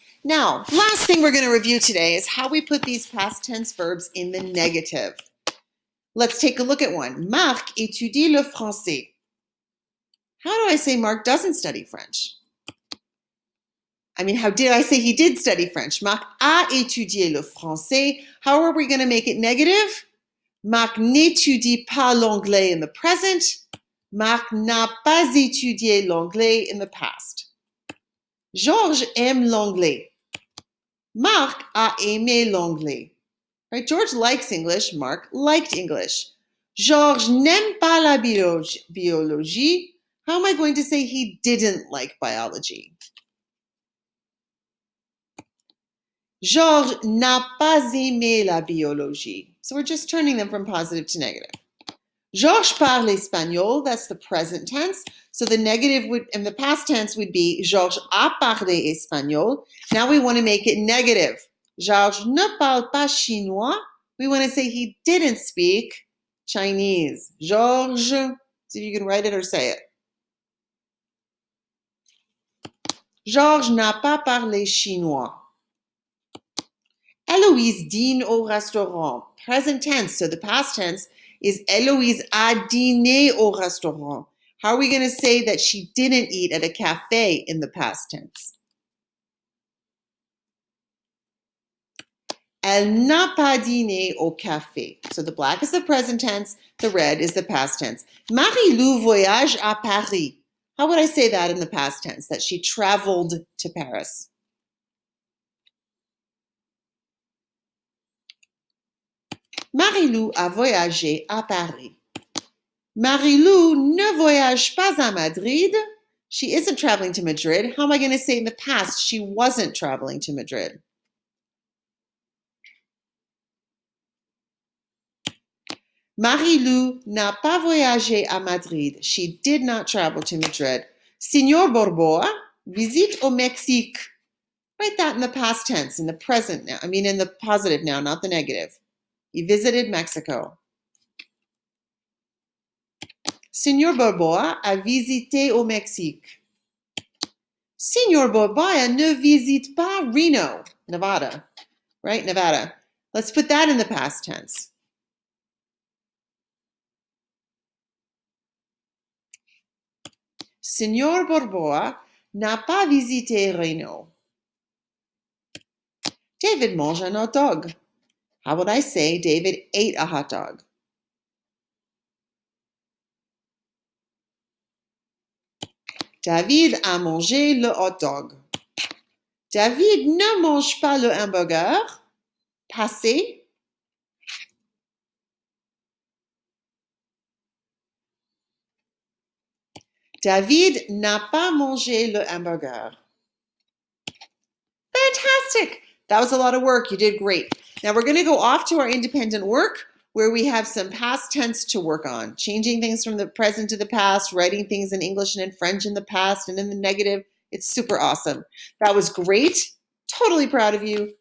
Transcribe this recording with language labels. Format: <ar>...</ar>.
<en>Now, last thing we're going to review today is how we put these past tense verbs in the negative. Let's take a look at one.</en> <fr>Marc étudie le français.</fr> <en>How do I say Marc doesn't study French? How did I say he did study French?</en> <fr>Marc a étudié le français.</fr> <en>How are we going to make it negative?</en> <fr>Marc n'étudie pas l'anglais</fr> <en>in the present.</en> <fr>Marc n'a pas étudié l'anglais</fr> <en>in the past.</en> <fr>Georges aime l'anglais. Marc a aimé l'anglais.</fr> <en>Right? George likes English. Marc liked English.</en> <fr>Georges n'aime pas la biologie.</fr> <en>How am I going to say he didn't like biology?</en> <fr>Georges n'a pas aimé la biologie.</fr> <en>So we're just turning them from positive to negative.</en> <fr>Georges parle espagnol.</fr> <en>That's the present tense. So the negative would, in the past tense would be</en> <fr>Georges a parlé espagnol.</fr> <en>Now we want to make it negative.</en> <fr>Georges ne parle pas chinois.</fr> <en>We want to say he didn't speak Chinese. Georges, see if you can write it or say it.</en> <fr>Georges n'a pas parlé chinois. Héloïse dîne au restaurant.</fr> <en>Present tense, so the past tense is</en> <fr>Héloïse a dîné au restaurant.</fr> <en>How are we going to say that she didn't eat at a cafe in the past tense?</en> <fr>Elle n'a pas dîné au café.</fr> <en>So the black is the present tense, the red is the past tense.</en> <fr>Marie-Lou voyage à Paris.</fr> <en>How would I say that in the past tense? That she traveled to Paris.</en> <fr>Marie-Lou a voyagé à Paris. Marie-Lou ne voyage pas à Madrid.</fr> <en>She isn't traveling to Madrid. How am I going to say in the past she wasn't traveling to Madrid?</en> <fr>Marie-Lou n'a pas voyagé à Madrid.</fr> <en>She did not travel to Madrid.</en> <fr>Signor Borboa visite au Mexique.</fr> <en>Write that in the past tense, in the present now. In the positive now, not the negative. He visited Mexico.</en> <fr>Signor Borboa a visité au Mexique. Signor Borboa ne visite pas Reno, Nevada. Right, Nevada.</fr> <en>Let's put that in the past tense.</en> <fr>Signor Borboa n'a pas visité Reno. David mange un hot dog.</fr> <en>How would I say David ate a hot dog?</en> <fr>David a mangé le hot dog. David ne mange pas le hamburger. Passé. David n'a pas mangé le hamburger.</fr> <en>Fantastic! That was a lot of work. You did great. Now we're going to go off to our independent work where we have some past tense to work on. Changing things from the present to the past, writing things in English and in French in the past and in the negative. It's super awesome. That was great. Totally proud of you.</en>